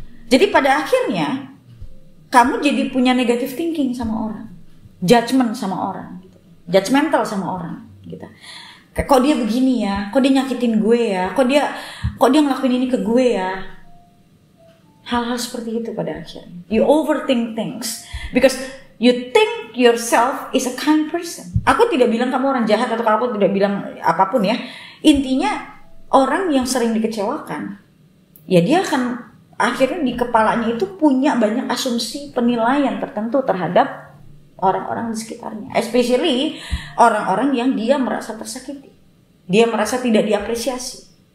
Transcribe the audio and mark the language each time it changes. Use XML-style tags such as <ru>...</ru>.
<id>Jadi pada akhirnya kamu jadi punya</id> <en>negative thinking</en> <id>sama orang, judgment sama orang, gitu. Judgmental sama orang, gitu. Kok dia begini ya, kok dia nyakitin gue ya, kok dia ngelakuin ini ke gue ya. Hal-hal seperti itu pada akhirnya.</id> <en>You overthink things because you think yourself is a kind person.</en> <id>Aku tidak bilang kamu orang jahat atau aku tidak bilang apapun ya. Intinya orang yang sering dikecewakan, ya dia akan akhirnya di kepalanya itu punya banyak asumsi penilaian tertentu terhadap orang-orang di sekitarnya, especially orang-orang yang dia merasa tersakiti, dia merasa tidak diapresiasi.</id>